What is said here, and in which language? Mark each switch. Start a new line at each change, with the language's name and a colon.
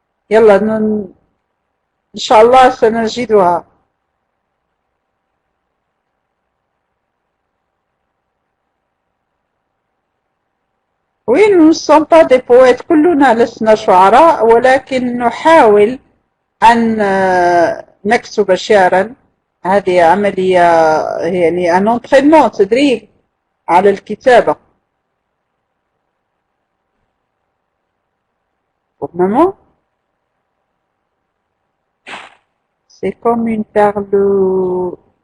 Arabic: يلا إن شاء الله سنجدها.
French: Oui, nous ne sommes pas des poètes.
Arabic: كلنا لسنا شعراء ولكن نحاول أن نكتب شعرا. هذه عملية يعني
French: un entraînement
Arabic: تدريب على الكتابة.
French: Maman, c'est comme une perle.